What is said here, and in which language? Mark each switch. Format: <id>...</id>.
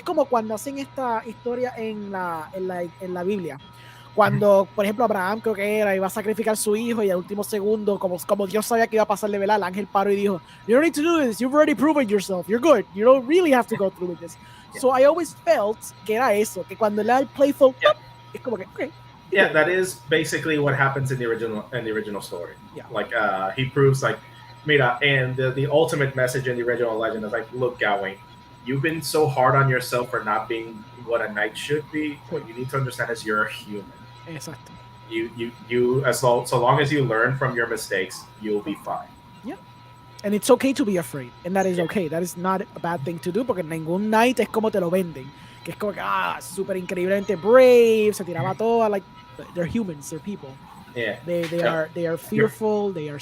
<es>Es como cuando hacen esta historia en la Biblia. Cuando, por ejemplo, Abraham creo que era, iba a sacrificar a su hijo y al último segundo, como Dios sabía que iba a pasarle, ¿verdad? El ángel paró y dijo,</es> <en>you don't need to do this. You've already proven yourself. You're good. You don't really have to go through with this. So I always felt</en> <es>que era eso, que cuando le da el playful, es como que, okay.</es> <en>Yeah, that is basically what happens in the original story. Yeah. Like he proves like,</en> <es>mira,</es> <en>and the ultimate message in the original legend is like, look, Gawain, you've been so hard on yourself for not being what a knight should be. What you need to understand is you're a human.</en> <es>Exacto.</es> <en>You so long as you learn from your mistakes, you'll be fine. Yeah. And it's okay to be afraid. And that is okay. That is not a bad thing to do,</en> <es>porque ningún knight es como te lo venden. Que es como que, súper increíblemente brave, se tiraba todo.</es> <en>Like, they're humans, they're people. Yeah. They are fearful, they are</en>